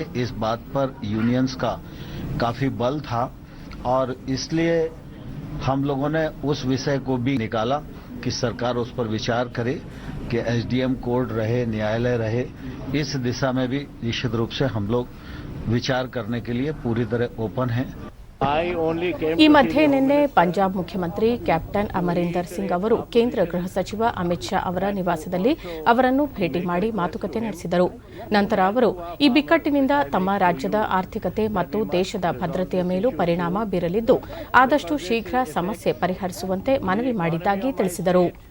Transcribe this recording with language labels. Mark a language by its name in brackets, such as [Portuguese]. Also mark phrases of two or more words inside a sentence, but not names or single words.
[Hindi] इस बात पर यूनियंस का काफी बल था और इसलिए हम लोगों ने उस विषय को भी निकाला कि सरकार उस पर विचार करे कि [English] SDM court [Hindi] रहे, न्यायालय रहे। इस दिशा में भी निश्चित रूप से हम लोग विचार करने के लिए पूरी तरह ओपन हैं। [Kannada] ಈ ಮಧ್ಯೆ ನಿನ್ನೆ ಪಂಜಾಬ್ ಮುಖ್ಯಮಂತ್ರಿ ಕ್ಯಾಪ್ಟನ್ ಅಮರಿಂದರ್ ಸಿಂಗ್ ಅವರು ಕೇಂದ್ರ ಗೃಹ ಸಚಿವ ಅಮಿತ್ ಶಾ ಅವರ ನಿವಾಸದಲ್ಲಿ ಅವರನ್ನು ಭೇಟಿ ಮಾಡಿ ಮಾತುಕತೆ ನಡೆಸಿದರು. ನಂತರ ಅವರು ಈ ಬಿಕ್ಕಟ್ಟಿನಿಂದ ತಮ್ಮ ರಾಜ್ಯದ ಆರ್ಥಿಕತೆ ಮತ್ತು ದೇಶದ ಭದ್ರತೆಯ ಮೇಲೂ ಪರಿಣಾಮ ಬೀರಲಿದ್ದು ಆದಷ್ಟು ಶೀಘ್ರ ಸಮಸ್ಯೆ ಪರಿಹರಿಸುವಂತೆ ಮನವಿ ಮಾಡಿದ್ದಾಗಿ ತಿಳಿಸಿದರು.